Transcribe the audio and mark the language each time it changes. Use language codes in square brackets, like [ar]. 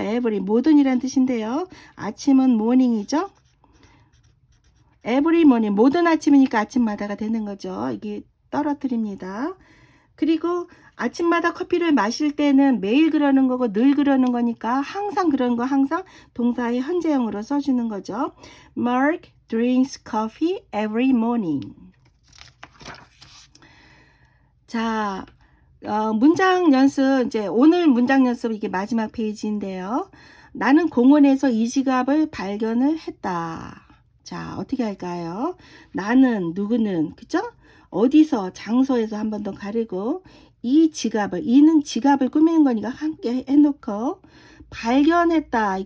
[ko] every 모든이란 뜻인데요. 아침은 morning이죠. [en] every morning [ko] 모든 아침이니까 아침마다가 되는 거죠. 이게 떨어뜨립니다. 그리고 아침마다 커피를 마실 때는 매일 그러는 거고 늘 그러는 거니까 항상 그런 거 항상 동사의 현재형으로 써주는 거죠. [en] Mark drinks coffee every morning. [ko] 자, 문장 연습 이제 오늘 문장 연습 이게 마지막 페이지인데요. 나는 공원에서 이 지갑을 발견을 했다. 자, 어떻게 할까요? 나는 누구는 그죠? 어디서 장소에서 한 번 더 가리고 이는 지갑을 꾸미는 거니까 함께 해놓고 발견했다.